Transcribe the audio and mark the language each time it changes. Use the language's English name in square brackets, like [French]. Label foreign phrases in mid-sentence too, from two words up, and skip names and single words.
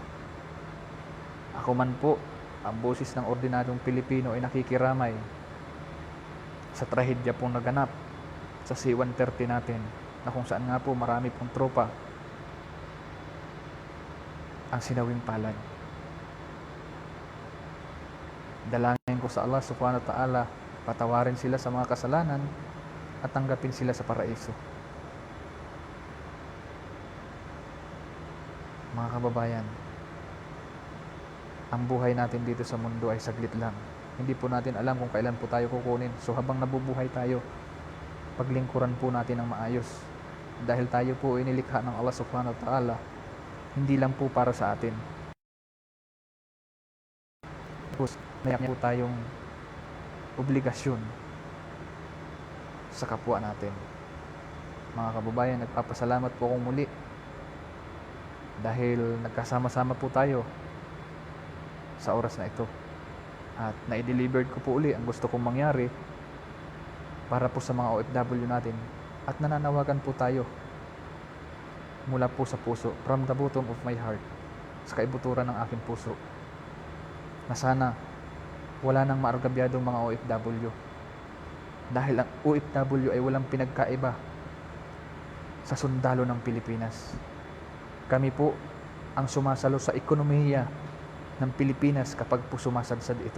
[Filipino] Ako man po, ang boses ng ordinaryong Pilipino ay nakikiramay sa trahedya pong naganap sa C-130 natin na kung saan nga po marami pong tropa ang sinawing palad. Dalangin ko sa Allah [Arabic] سبحانه وتعالى, [Filipino] patawarin sila sa mga kasalanan at tanggapin sila sa paraiso. Mga kababayan, ang buhay natin dito sa mundo ay saglit lang. Hindi po natin alam kung kailan po tayo kukunin. So habang nabubuhay tayo, paglingkuran po natin ng maayos. Dahil tayo po inilikha ng Allah [Arabic] سبحانه وتعالى, [Filipino] hindi lang po para sa atin. May po tayong obligasyon sa kapwa natin. Mga kababayan, nagpapasalamat po akong muli dahil nagkasama-sama po tayo sa oras na ito. At na-delivered ko po uli ang gusto kong mangyari para po sa mga OFW natin. At nananawagan po tayo mula po sa puso, [English] from the bottom of my heart, [Filipino] sa kaibuturan ng aking puso, na sana wala nang maargabyadong mga OFW. Dahil ang OFW ay walang pinagkaiba sa sundalo ng Pilipinas. Kami po ang sumasalo sa ekonomiya ng Pilipinas kapag po sumasadsad ito.